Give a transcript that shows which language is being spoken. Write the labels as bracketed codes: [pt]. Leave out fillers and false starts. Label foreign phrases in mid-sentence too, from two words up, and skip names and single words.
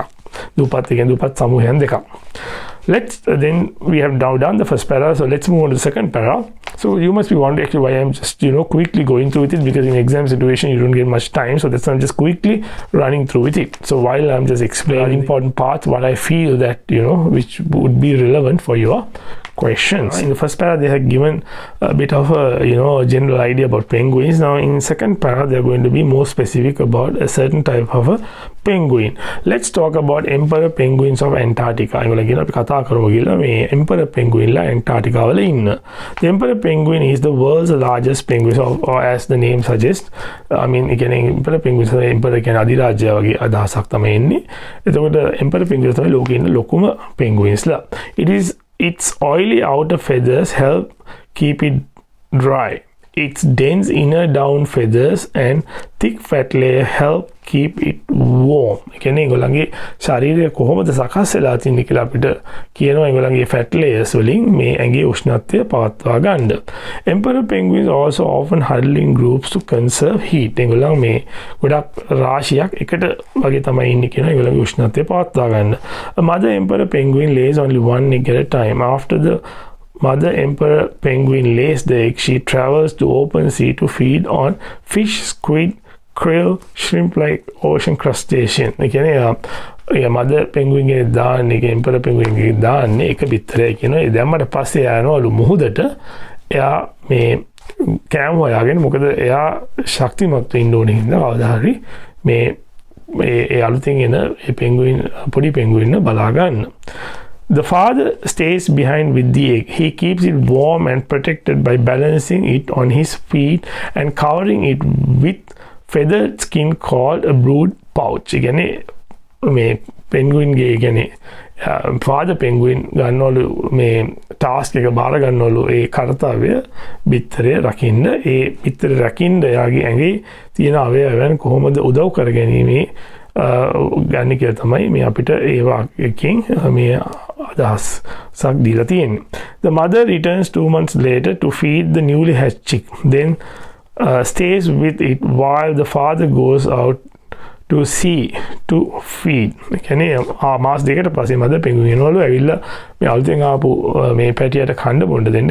[si] දූපත් සමූහයන් දෙකක්. [en] Then we have now done the first para, so let's move on to the second para. So you must be wondering actually why I'm just quickly going through with it, because in exam situation you don't get much time, so that's why I'm just quickly running through with it. So while I'm just explaining important parts, what I feel that which would be relevant for your questions. In the first para they have given a bit of a general idea about penguins. Now in second para they are going to be more specific about a certain type of a penguin. Let's talk about emperor penguins of Antarctica. [si] ඒගොල්ලෝ කියන අපි කතා කරමු කියලා මේ [en] emperor penguin [si] ලා Antarctica වල ඉන්න. [en] The emperor penguin is the world's largest penguin, or as the name suggests, I mean again emperor penguins emperor [si] කියන අධිරාජ්‍ය වගේ අදහසක් තමයි එන්නේ. එතකොට [en] emperor penguins [si] තමයි ලෝකේ ඉන්න ලොකුම penguins ලා. [en] Its oily outer feathers help keep it dry. its dense inner down feathers and thick fat layer help keep it warm. [si] කියන්නේ ඒගොල්ලන්ගේ ශරීරය කොහොමද සකස් වෙලා තින්නේ කියලා අපිට කියනවා ඒගොල්ලන්ගේ [en] fat layers [si] වලින් මේ ඇඟේ උෂ්ණත්වය පවත්වා ගන්න. [en] Emperor penguins also often huddle in groups to conserve heat. [si] ඒගොල්ලන් මේ ගොඩක් රාශියක් එකට වගේ තමයි ඉන්නේ කියනවා ඒගොල්ලන්ගේ උෂ්ණත්වය පවත්වා ගන්න. [en] A mother emperor penguin lays only one egg at a time. After the mother emperor penguin lays the egg, she travels to open sea to feed on fish, squid, krill, shrimp like ocean crustacean. [si] කියන්නේ [en] mother penguin [si] ගේ දාන්නේ [en] emperor penguin [si] ගේ දාන්නේ එක පිටරේ කියනවා. ඒ දැම්මට පස්සේ යනවලු මුහුදට. එයා මේ කෑම හොයාගෙන මොකද එයා ශක්තිමත් වෙන්න ඕනේ හින්දා කවදා හරි මේ අලුතින් එන ඒ penguin පොඩි penguin බලා ගන්න. [en] The father stays behind with the egg. He keeps it warm and protected by balancing it on his feet and covering it with feathered skin called a brood pouch. [si] කියන්නේ මේ penguin ගේ කියන්නේ [en] father penguin [si] ගන්නවලු මේ task එක බාර ගන්නවලු ඒ කාර්යය පිටරේ රකින්න. ඒ පිටරේ රකින්න එයාගේ ඇඟේ තියෙන අවයවයන් කොහොමද උදව් කරගැනීමේ ගන්න කියලා තමයි මේ අපිට ඒ වාක්‍යයෙන් මේ අදහසක් දීලා තියෙන්නේ. [en] The mother returns 2 months later to feed the newly hatched chick. Then stays with it while the father goes out to sea to feed. [si] කියන්නේ මාස දෙකකට පස්සේ [en] mother penguin [si] එනවලු ඇවිල්ලා මේ අලුතෙන් ආපු මේ පැටියට කන්න බොන්න දෙන්න.